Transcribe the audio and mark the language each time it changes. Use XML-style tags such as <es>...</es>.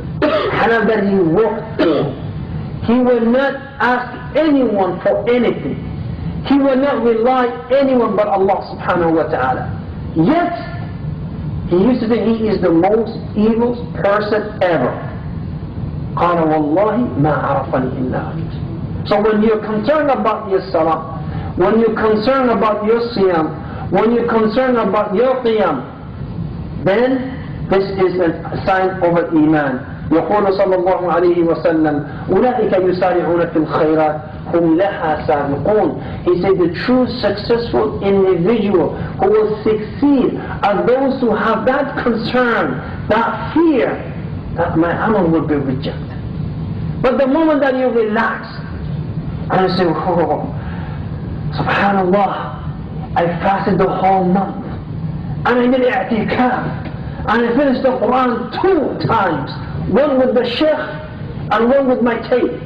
<en>Halal that he worked for. He will not ask anyone for anything. He will not rely anyone but Allah subhanahu wa ta'ala. Yet, he used to think he is the most evil person ever.</en> <ar>قال والله ما عرفني إلا أنت.</ar> <en>So when you're concerned about your salah, when you're concerned about your siyam, when you're concerned about your qiyam, then this is a sign of an iman.</en> <ar>يقول صلى الله عليه وسلم أولئك يسارعون في الخيرات هم لها سابقون.</ar> <en>He said the true successful individual who will succeed are those who have that concern, that fear that my amal will be rejected. But the moment that you relax and you say, oh, subhanallah, I fasted the whole month and I did i'tikaf and I finished the Quran 2 times, one with the sheikh and one with my tape.</en>